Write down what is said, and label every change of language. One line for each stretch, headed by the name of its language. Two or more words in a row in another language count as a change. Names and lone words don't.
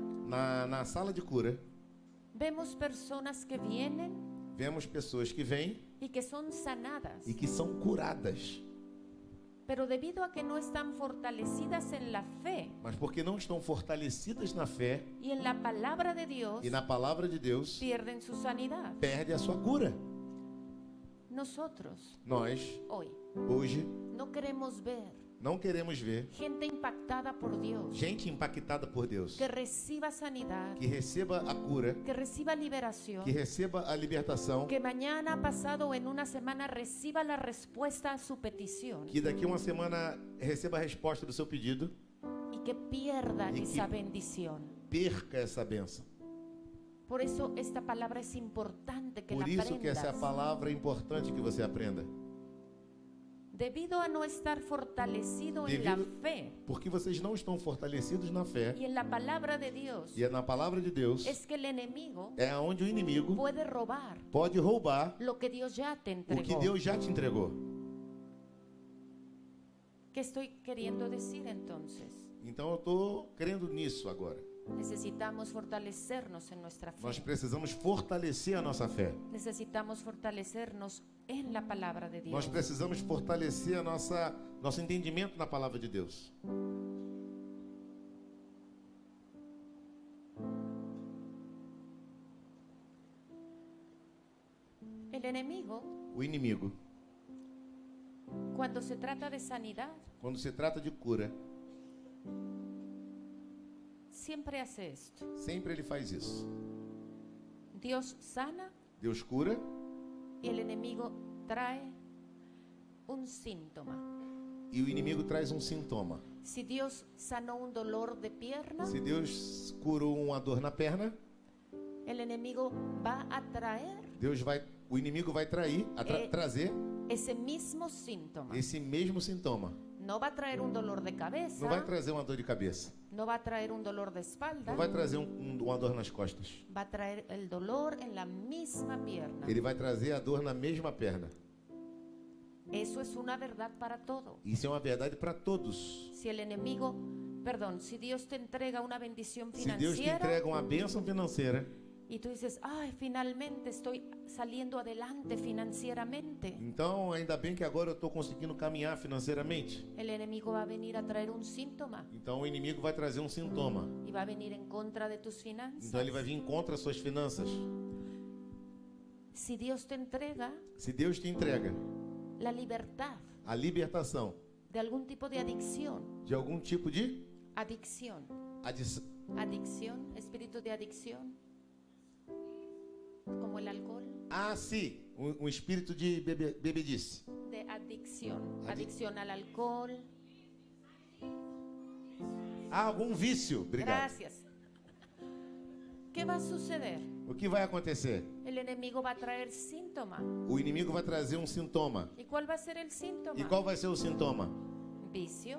Portuguese: Na sala de cura,
Spanish: vemos personas que vienen
Portuguese: vemos pessoas que vêm
Spanish: y que son sanadas,
Portuguese: e que são curadas,
Spanish: pero debido a que no están fortalecidas en la fe
Portuguese: mas porque não estão fortalecidas na fé
Spanish: y en la palabra de Dios,
Portuguese: e na palavra de Deus,
Spanish: pierden su sanidad.
Portuguese: perde a sua cura.
Spanish: Nosotros
Portuguese: Nós,
Spanish: hoy
Portuguese: hoje,
Spanish: no queremos ver
Portuguese: não queremos ver
Spanish: gente impactada por Dios,
Portuguese: gente impactada por Deus,
Spanish: que reciba sanidad,
Portuguese: que receba a cura,
Spanish: que reciba liberación,
Portuguese: que receba a libertação,
Spanish: que mañana, pasado o en una semana reciba la respuesta a su petición
Portuguese: que daqui a uma semana receba a resposta do seu pedido,
Spanish: y que pierda Y esa
Portuguese: que-
Spanish: bendición.
Portuguese: perca essa bênção.
Spanish: Por eso esta palabra es importante que
Portuguese: Por
Spanish: la
Portuguese: isso que essa
Spanish: aprendas.
Portuguese: palavra é importante que você aprenda.
Spanish: Debido a no estar fortalecido en la
Portuguese: Debido-
Spanish: fe
Portuguese: Porque vocês não estão fortalecidos na fé
Spanish: y en la palabra de Dios,
Portuguese: e é na palavra de Deus
Spanish: es que el enemigo
Portuguese: é onde o inimigo
Spanish: puede robar
Portuguese: pode roubar
Spanish: lo que Dios ya te
Portuguese: o que
Spanish: entregó.
Portuguese: Deus já te entregou.
Spanish: ¿Qué estoy queriendo decir entonces?
Portuguese: Então eu estou crendo nisso agora.
Spanish: Necesitamos fortalecernos en nuestra
Portuguese: Nós
Spanish: fe.
Portuguese: precisamos fortalecer a nossa fé.
Spanish: Necesitamos fortalecernos en la palabra de
Portuguese: Nós
Spanish: Dios.
Portuguese: precisamos fortalecer a nosso entendimento na palavra de Deus.
Spanish: El enemigo,
Portuguese: O inimigo,
Spanish: cuando se trata de sanidad,
Portuguese: quando se trata de cura,
Spanish: siempre hace esto.
Portuguese: sempre ele faz isso.
Spanish: Dios sana
Portuguese: Deus cura
Spanish: y el enemigo trae un síntoma.
Portuguese: e o inimigo traz um sintoma.
Spanish: Si Dios sanó un dolor de pierna,
Portuguese: Se Deus curou uma dor na perna,
Spanish: el enemigo va a traer
Portuguese: o inimigo vai trazer
Spanish: ese mismo síntoma.
Portuguese: esse mesmo sintoma.
Spanish: No va a traer un dolor de cabeza,
Portuguese: Não vai trazer uma dor de cabeça.
Spanish: no va a traer un dolor de espalda,
Portuguese: Não vai trazer uma dor nas costas.
Spanish: va a traer el dolor en la misma pierna.
Portuguese: Ele vai trazer a dor na mesma perna.
Spanish: Eso es una verdad para todo.
Portuguese: Isso é uma verdade para todos.
Spanish: Si el enemigo, perdón, si Dios te entrega una bendición
Portuguese: Se Deus te
Spanish: financiera
Portuguese: entrega uma bênção financeira
Spanish: y tú dices, ay, finalmente estoy saliendo adelante financieramente,
Portuguese: Então, ainda bem que agora eu estou conseguindo caminhar financeiramente.
Spanish: el enemigo va a venir a traer un síntoma
Portuguese: Então, o inimigo vai trazer um sintoma.
Spanish: y va a venir en contra de tus finanzas.
Portuguese: Então, ele vai vir contra as suas finanças.
Spanish: Si Dios te entrega
Portuguese: Se Deus te entrega
Spanish: la libertad
Portuguese: a libertação
Spanish: de algún tipo de adicción,
Portuguese: de algum tipo de
Spanish: adicción, espíritu de adicción, como el alcohol,
Portuguese: sim, um espírito de bebedice.
Spanish: de adicción al alcohol.
Portuguese: Algum vício. Obrigado.
Spanish: Gracias. ¿Qué va a suceder?
Portuguese: O que vai acontecer?
Spanish: El enemigo va a traer síntoma.
Portuguese: O inimigo vai trazer um sintoma.
Spanish: ¿Y cuál va a ser el síntoma?
Portuguese: E qual vai ser o sintoma?
Spanish: Vicio.